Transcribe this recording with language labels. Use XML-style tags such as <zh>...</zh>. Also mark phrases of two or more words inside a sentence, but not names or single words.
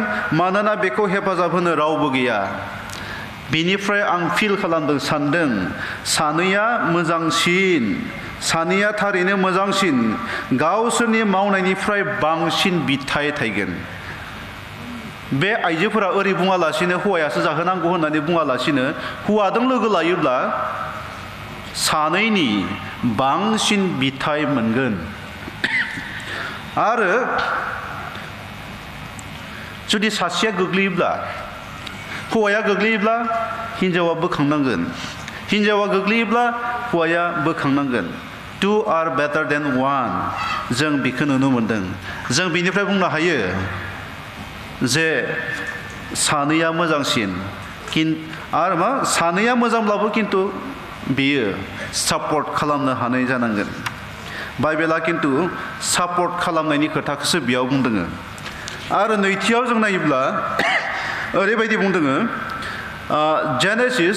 <brx>मानोना बेखौ हेफाजाब होनो रावबो गैया बिनिफ्राय आं फिल खालामदों सानदों सानैया मोजांसिन सानैया थारैनो मोजांसिन गावसोरनि मावनायनिफ्राय बांसिन बिथाइ थायगोन बे आइजोफोरा ओरै बुङालासिनो हौवायासो जाहोनांगौ होननानै बुङालासिनो हौवाजों लोगो लायोब्ला सानैनि बांसिन बिथाइ मोनगोन आरो जुदि सासेया गोग्लैयोब्ला हौवाया गोग्लैयोब्ला हिन्जावा बोखांनांगोन हिन्जावा गोग्लैयोब्ला हौवाया बोखांनांगोन</brx> <en>2 are better than 1</en> <brx>जों बेखौ नुनो मोनदों जों बेनिफ्राय बुंनो हायो जे सानैया मोजांसिन आरो मा सानैया मोजांब्लाबो खिन्थु बेयो सापर्ट खालामनो हानाय जानांगोन बाइबेला खिन्थु सापर्ट खालामनायनि खोथाखौसो बेयाव बुंदों आरो नैथियाव जों नायोब्ला ओरैबायदि बुंदों जेनेसिस</brx>